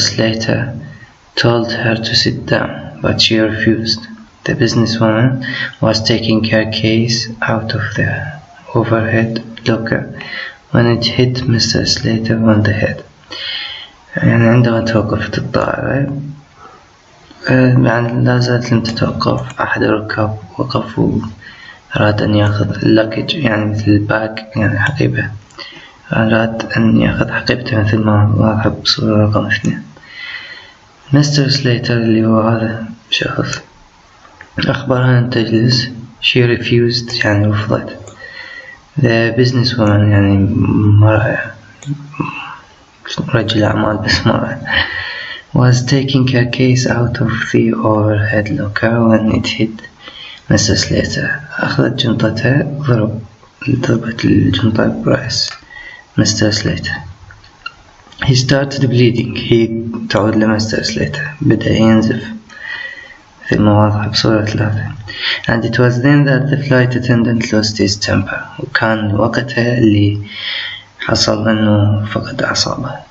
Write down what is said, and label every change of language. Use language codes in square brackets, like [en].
[en] Slater told her to sit down, but she refused. The businesswoman was taking her case out of the overhead locker when it hit Mr. Slater on the head. [ar] يعني عندما توقفت الطائرة يعني لا زالت لم تتوقف، أحد الركاب وقف وأراد أن يأخذ اللكج، يعني مثل الباك، يعني حقيبة، أراد أن يأخذ حقيبته مثل ما واضح بصورة رقم 2. مستر سليتر اللي هو هذا شخص أخبرها أن تجلس. [en] she refused [ar] يعني رفضت. [en] the businesswoman [ar] يعني مرأة، رجل أعمال بس مرأة، [en] was taking her case out of the overhead locker when it hit Mr. Slater. [ar] أخذت جنطتها ضربت الجنطة برأس Mr. [en] Slater. He started bleeding. [ar] تعود لمستر سليتر، بدأ ينزف في المواضع بصورة 3. [en] And it was then that the flight attendant lost his temper. [ar] وكان وقتها اللي حصل أنه فقد أعصابه.